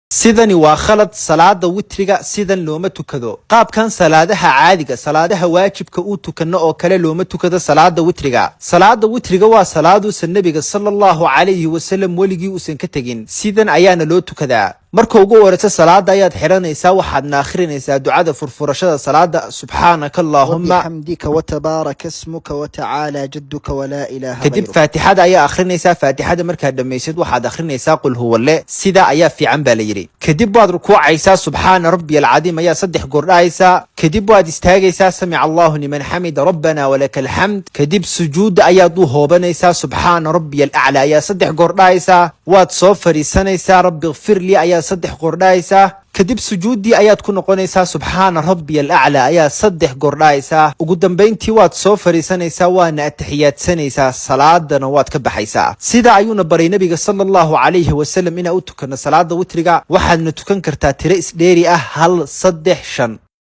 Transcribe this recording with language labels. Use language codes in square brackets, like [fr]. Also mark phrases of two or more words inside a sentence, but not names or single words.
[so] sidani waa khalad salaada witriga sidan looma tukado qaabkan salaadaha caadiga salaadaha waajibka uu tukano oo kale looma tukado salaada witriga waa salaadu nabiga [ar] صلى الله عليه وسلم [so] waligi uusan ka tagin sidan ayaana loo tukadaa marka ugu horeysa salaada ayaad xiranaysaa waxaadna akhrinaysaa ducada furfurashada salaada [ar] سبحانك اللهم بحمدك وتبارك اسمك وتعالى جدك ولا إله غيرك [so] kadib faatixada ayaa akhrinaysaa faatixada markaad dhamaysid waxaad akhrinaysaa [ar] قل هو الله [so] sida ayaa fiican baa la yiri kadib waad rukuucaysaa [ar] سبحان ربي العظيم [so] ayaa 3 goor dhahaysaa kadib waad istaagaysaa [ar] سمع الله لمن حمده ربنا ولك الحمد [so] kadib sujuud ayaad u hoobanaysaa [ar] سبحان ربي [so] a'la ayaa 3 goor dhahaysaa waad soo fariisanaysaa [ar] رب اغفر لي [so] ayaa 3 goor dhahaysaa kadib sujuudi ayaad ku noqonaysaa [ar] سبحان ربي الأعلى [so] ayaa 3 goor dhahaysaa ugu dambeyntii waad soo fariisanaysaa waana ataxiyaadsanaysaa salaadana waad ka baxaysaa sida ayuuna baray nabiga [ar] صلى الله عليه وسلم [so] inaa u tukano salaada witriga waxaadna tukan kartaa tiro isdheeri ah 1 3 5